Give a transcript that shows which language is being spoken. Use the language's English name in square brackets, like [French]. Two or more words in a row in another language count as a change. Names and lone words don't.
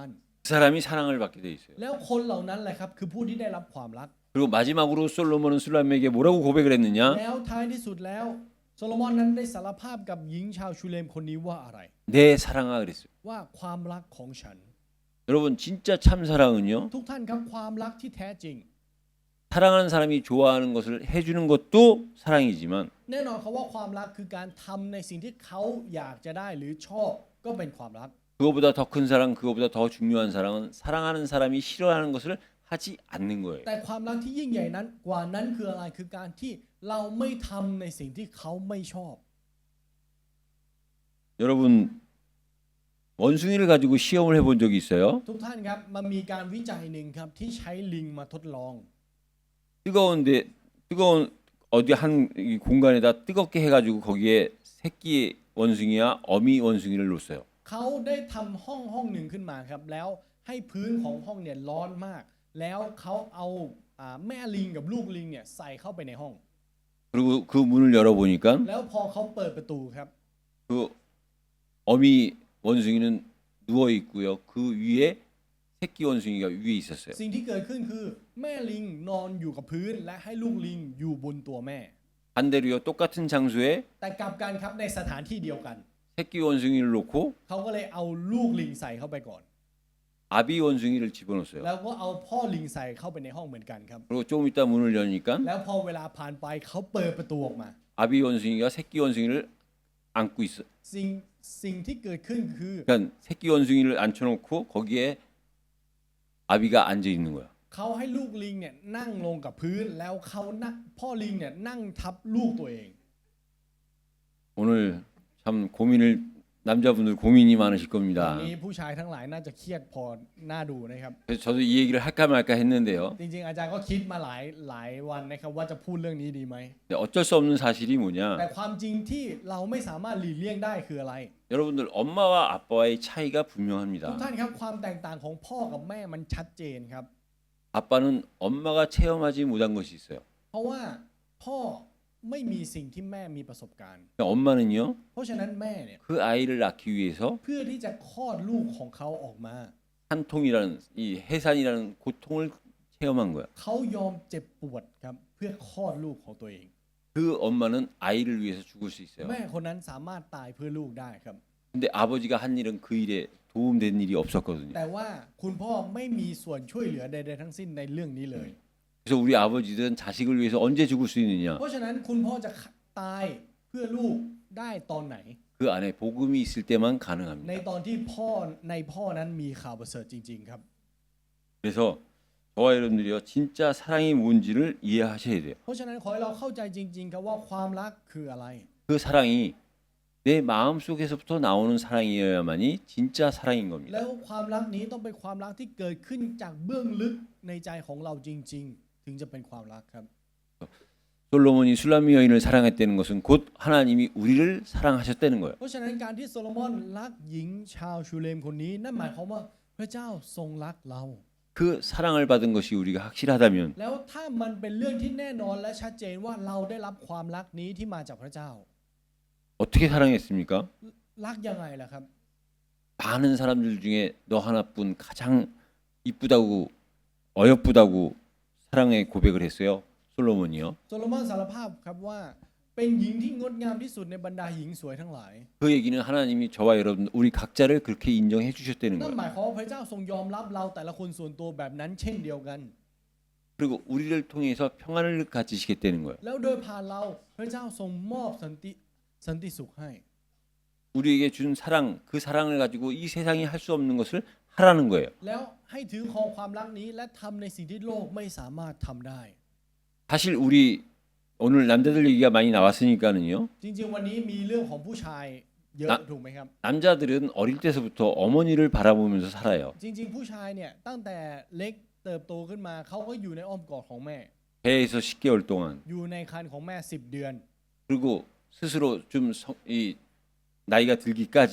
[Korean] 그 사람이 사랑을 받게 돼 있어요. [Thai] แล้วคนเหล่านั้นแหละครับคือผู้ที่ได้รับความรัก [Korean] 그리고 마지막으로 솔로몬은 술람에게 뭐라고 고백을 했느냐? [Thai] แล้วท้ายที่สุดแล้วโซโลมอนนั้นได้สารภาพกับหญิงชาวชูเลมคนนี้ว่าอะไร [Korean] 내 사랑아 그랬어요. [Thai] ว่าความรักของฉัน [Korean] 여러분 진짜 참 사랑은요. [Thai] ทุกท่านครับความรักที่แท้จริง [Korean] 사랑하는 사람이 좋아하는 것을 해주는 것도 사랑이지만 [Thai] แน่นอนครับว่าความรักคือการทำในสิ่งที่เขาอยากจะได้หรือชอบก็เป็นความรัก [Korean] 그거보다 더 큰 사랑, 그거보다 더 중요한 사랑은 사랑하는 사람이 싫어하는 것을 하지 않는 거예요. [Thai] แต่ความรักที่ยิ่งใหญ่นั้นกว่านั้นคืออะไรคือการที่เราไม่ทำในสิ่งที่เขาไม่ชอบ [Korean] 여러분 원숭이를 가지고 시험을 해본 적이 있어요? [Thai] ทุกท่านครับมันมีการวิจัยหนึ่งครับที่ใช้ลิงมาทดลอง [Korean] 뜨거운 어디 한 공간에다 뜨겁게 해가지고 거기에 새끼 원숭이와 어미 원숭이를 놓았어요. [Thai] เขาได้ทำห้องหนึ่งขึ้นมาครับแล้วให้พื้นของห้องเนี่ยร้อนมาก แล้วเขาเอาแม่ลิงกับลูกลิงเนี่ยใส่เข้าไปในห้อง [Korean] 그리고 그 문을 열어보니까 [Thai] แล้วพอเขาเปิดประตูครับ [Korean] 그 어미 원숭이는 누워 있고요. 그 위에 새끼 원숭이가 위에 있었어요. [Thai] สิ่งที่เกิดขึ้นคือแม่ลิงนอนอยู่กับพื้นและให้ลูกลิงอยู่บนตัวแม่ [Korean] 반대로요. 똑같은 장소에 [Thai] แต่กลับกันครับในสถานที่เดียวกัน [Korean] 새끼 원숭이를 놓고 [Thai] เขาก็เลยเอาลูกลิงใส่เข้าไปก่อน [Korean] 아비 원숭이를 집어넣었어요. [Thai] แล้วก็เอาพ่อลิงใส่เข้าไปในห้องเหมือนกันครับ [Korean] 그리고 조금 있다 문을 여니까 [Thai] แล้วพอเวลาผ่านไปเขาเปิดประตูออกมา [Korean] 아비 원숭이가 새끼 원숭이를 안고 있어. [Thai] สิ่งที่เกิดขึ้นคือ [Korean] 그러니까 새끼 원숭이를 앉혀놓고 거기에 아비가 앉아 있는 거야. [Thai] เขาให้ลูกลิงเนี่ยนั่งลงกับพื้นแล้วเขานั่งพ่อลิงเนี่ยนั่งทับลูกตัวเอง [Korean] 오늘 참 고민을 남자분들 고민이 많으실 [Thai] วัน [Korean] 겁니다. [Thai] นี้ผู้ชายทั้งหลายน่าจะเครียดพอน่าดูนะครับ [Korean] 그래서 저도 이 얘기를 할까 말까 했는데요. [Thai] จริงๆอาจารย์ก็คิดมาหลายวันนะครับว่าจะพูดเรื่องนี้ดีไหม [Korean] 근데 어쩔 수 없는 사실이 [Thai] แต่ [Korean] 뭐냐? [Thai] ความจริงที่เราไม่สามารถหลีกเลี่ยงได้คืออะไร [Korean] 여러분들 엄마와 아빠의 차이가 [Thai] ทุก [Korean] 분명합니다. [Thai] ท่านครับความแตกต่างของพ่อกับแม่มันชัดเจนครับ [Korean] 아빠는 엄마가 체험하지 못한 것이 있어요. [Thai] เพราะว่าพ่อไม่มีสิ่งที่แม่มีประสบการณ์ [Korean] 엄마는요, [Thai] เพราะฉะนั้นแม่เนี่ย [Korean] 그 아이를 낳기 위해서 [Thai] เพื่อที่จะคลอดลูกของเขาออกมา [Korean] 한통이라는 이 해산이라는 고통을 체험한 거야. [Thai] เขายอมเจ็บปวดครับเพื่อคลอดลูกของตัวเอง [Korean] 그 엄마는 아이를 위해서 죽을 수 있어요. [Thai] แม่คนนั้นสามารถตายเพื่อลูกได้ครับ [Korean] 근데 아버지가 한 일은 그 일에 도움된 일이 없었거든요. [Thai] แต่ว่าคุณพ่อไม่มีส่วนช่วยเหลือใดๆทั้งสิ้นในเรื่องนี้เลย [Korean] 그래서 우리 아버지들은 자식을 위해서 언제 죽을 수 있느냐? [Thai] เพราะฉะนั้นคุณพ่อจะตายเพื่อลูกได้ตอนไหน [Korean] 그 안에 복음이 있을 때만 [Thai] ใน [Korean] 가능합니다. [Thai] ตอนที่พ่อนั้นมีข่าวประเสริฐจริงๆครับ [Korean] 그래서 저와 여러분들이요 진짜 사랑이 뭔지를 이해하셔야 돼요. [Thai] เพราะฉะนั้นขอให้เราเข้าใจจริงๆครับว่าความรักคืออะไร [Korean] 그 사랑이 내 마음 속에서부터 나오는 사랑이어야만이 진짜 사랑인 [Thai] แล้ [Korean] 겁니다. [Thai] วความรักนี้ต้องเป็นความรักที่เกิดขึ้นจากเบื้องลึกในใจของเราจริง ๆ ถึงจะเป็นความรักครับ [Korean] 솔로몬이 술람미 여인을 사랑했다는 것은 곧 하나님이 우리를 사랑하셨다는 거예요. [Thai] เพราะฉะนั้นการที่โซโลมอนรักหญิงชาวชูเลมคนนี้นั่นหมายความว่าพระเจ้าทรงรักเรา [Korean] 그 사랑을 받은 것이 우리가 확실하다면 [Thai] แล้วถ้ามันเป็นเรื่องที่แน่นอนและชัดเจนว่าเราได้รับความรักนี้ที่มาจากพระเจ้า [Korean] 어떻게 사랑했습니까? [Thai] รักยังไงล่ะครับ [Korean] 많은 사람들 중에 너 하나뿐 가장 이쁘다고 어여쁘다고 사랑의 고백을 했어요. 솔로몬이요. [Thai] โซโลมอนสารภาพครับว่าเป็นหญิงที่งดงามที่สุดในบรรดาหญิงสวยทั้งหลาย [Korean] 그 얘기는 하나님이 저와 여러분 우리 각자를 그렇게 인정해 주셨다는 [Thai] นั่น [Korean] 거예요. [Thai] หมายความว่าพระเจ้าทรงยอมรับเราแต่ละคนส่วนตัวแบบนั้นเช่นเดียวกัน [Korean] 그리고 우리를 통해서 평안을 가지시겠다는 거예요. [Thai] แล้วโดยผ่านเราพระเจ้าทรงมอบสันติสุขให้ [Korean] 우리에게 준 사랑, 그 사랑을 가지고 이 세상이 할 수 없는 것을 하라는 거예요. [Thai] แล้วให้ถือครองความรักนี้และทำในสิ่งที่โลกไม่สามารถทำได้ [Korean] 사실 우리 오늘 남자들 얘기가 많이 나왔으니까는요. [Thai] จริงๆวันนี้มีเรื่องของผู้ชายเยอะ นะ ถูกไหมครับ [Korean] 남자들은 어릴 때서부터 어머니를 바라보면서 살아요. [Thai] จริงๆผู้ชายเนี่ยตั้งแต่เล็กเติบโตขึ้นมาเขาก็อยู่ในอ้อมกอดของแม่ [Korean] 배에서 10개월 동안 [Thai] อยู่ในครรภ์ของแม่10 เดือน [Korean] 그리고 스스로 좀 이 나이가 들기까지